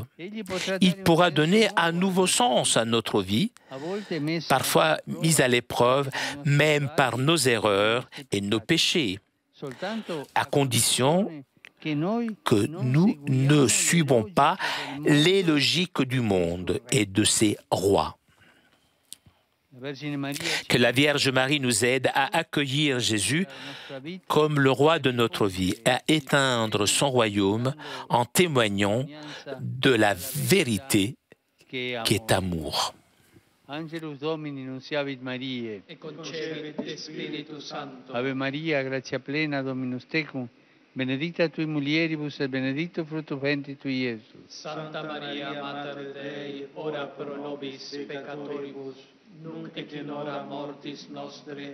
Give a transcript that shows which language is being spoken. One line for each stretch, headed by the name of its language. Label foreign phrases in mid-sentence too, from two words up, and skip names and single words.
French: Il pourra donner un nouveau sens à notre vie, parfois mise à l'épreuve, même par nos erreurs et nos péchés, à condition que nous ne suivons pas les logiques du monde et de ses rois. Que la Vierge Marie nous aide à accueillir Jésus comme le roi de notre vie, à éteindre son royaume en témoignant de la vérité qui est amour.
Latin: Angelus Domini nunciavit Mariae, et concepit Spiritus Sancto. Ave Maria, gratia plena, Dominus tecum, benedicta tui mulieribus et benedictus fructus ventris tui, Iesus. Santa Maria, Mater Dei, ora pro nobis peccatoribus, nunc et in hora mortis nostre.